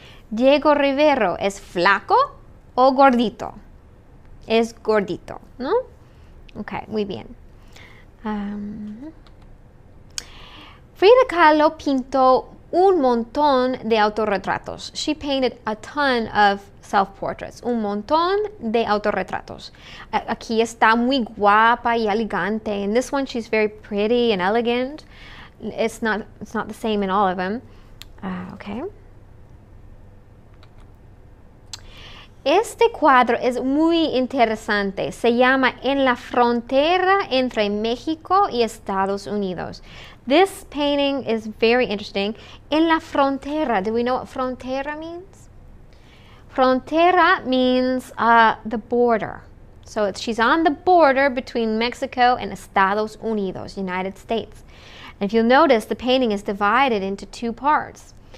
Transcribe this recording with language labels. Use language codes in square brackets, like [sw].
[es] Diego Rivera es flaco o gordito? Es gordito, ¿no? Ok, muy bien. Frida Kahlo pintó un montón de autorretratos. [en] She painted a ton of self-portraits. [es] Un montón de autorretratos. Aquí está muy guapa y elegante. [en] In this one, she's very pretty and elegant. It's not the same in all of them. Okay. [es] Este cuadro es muy interesante. Se llama En la frontera entre México y Estados Unidos. [en] This painting is very interesting. [es] En la frontera. [en] Do we know what frontera means? Frontera means the border. So she's on the border between Mexico and Estados Unidos, United States. And if you'll notice, the painting is divided into 2 parts.